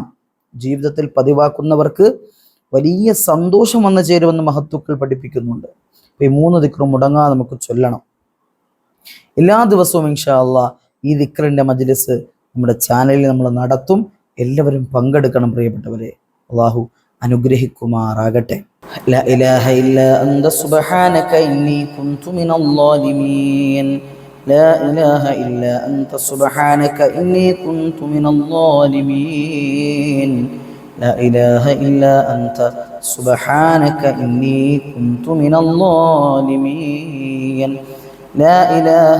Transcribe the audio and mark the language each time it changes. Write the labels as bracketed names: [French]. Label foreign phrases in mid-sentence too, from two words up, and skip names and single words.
[Malayalam] ജീവിതത്തിൽ പതിവാക്കുന്നവർക്ക് വലിയ സന്തോഷം വന്നു ചേരുമെന്ന് മഹത്തുക്കൾ പഠിപ്പിക്കുന്നുണ്ട്. ഈ 3 ദിക്റും മുടങ്ങാതെ നമുക്ക് ചൊല്ലണം. എല്ലാ ദിവസവും [Arabic] إن شاء الله [Malayalam] ഈ ദിക്റിന്റെ മജ്ലിസ് നമ്മുടെ ചാനലിൽ നമ്മൾ നടത്തും. എല്ലാവരും പങ്കെടുക്കണം പ്രിയപ്പെട്ടവരെ. അല്ലാഹു അനുഗ്രഹിക്കുമാറാകട്ടെ. [Arabic] لا إله إلا أنت سبحانك إني كنت من الظالمين لا إله إلا أنت سبحانك إني كنت من الظالمين لا إله إلا أنت سبحانك إني كنت من الظالمين لا إله